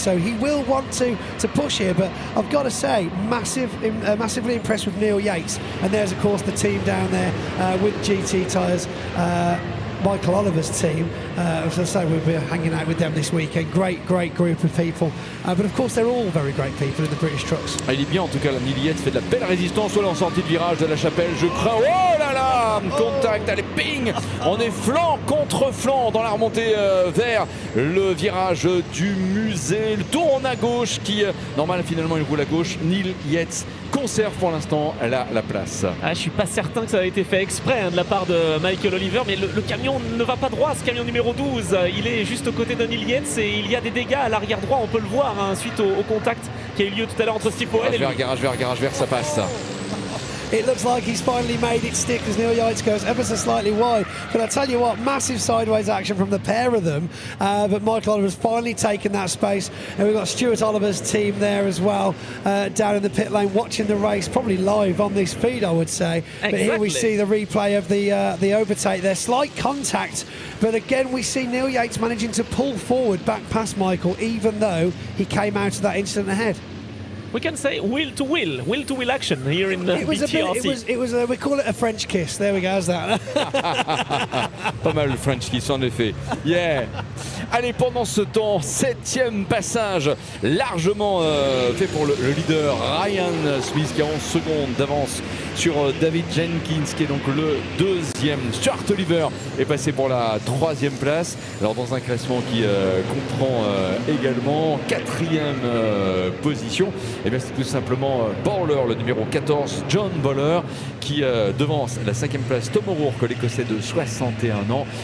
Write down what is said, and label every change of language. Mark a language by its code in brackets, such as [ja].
[en] So he will want to push here. But I've got to say, massively impressed with Neil Yates. And there's of course the team down there with GT Tyres. Michael Oliver's team. As I say, we'll be hanging out with them this weekend. Great group of people. But of course, they're all very great people in the British trucks. [fr] Il est bien en tout cas, Neil Yates fait de la belle résistance, voilà en sortie de virage de la Chapelle, je crains, oh là là, contact, allez ping, on est flanc contre flanc dans la remontée vers le virage du musée, le tourne à gauche qui, normal finalement il roule à gauche, Neil Yates conserve pour l'instant la place. Ah, je suis pas certain que ça a été fait exprès de la part de Michael Oliver, mais le camion ne va pas droit, ce camion numéro 12, il est juste aux côtés de Neil Yates et il y a des dégâts à l'arrière droit, on peut le voir suite au contact qui a eu lieu tout à l'heure entre Steve Powell et lui. Garage vert, ça passe. [en] It looks like he's finally made it stick as Neil Yates goes ever so slightly wide. But I tell you what, massive sideways action from the pair of them. But Michael Oliver's finally taken that space. And we've got Stuart Oliver's team there as well, down in the pit lane, watching the race, probably live on this feed, I would say. Exactly. But here we see the replay of the overtake there. Slight contact, but again we see Neil Yates managing to pull forward back past Michael, even though he came out of that incident ahead. We can say will to will action here in the BTRC. It was we call it a French kiss. There we go, how's that? [fr] Pas mal le French kiss en effet. Yeah. Allez, pendant ce temps, 7e passage, largement fait pour le leader Ryan Smith qui a 11 secondes d'avance sur David Jenkins qui est donc le 2e. Stuart Oliver est passé pour la 3e place. Alors dans un classement qui comprend également 4e position, et bien c'est tout simplement Bowler, le numéro 14, John Bowler, qui devance la 5e place Tom O'Rourke, l'écossais de 61 ans.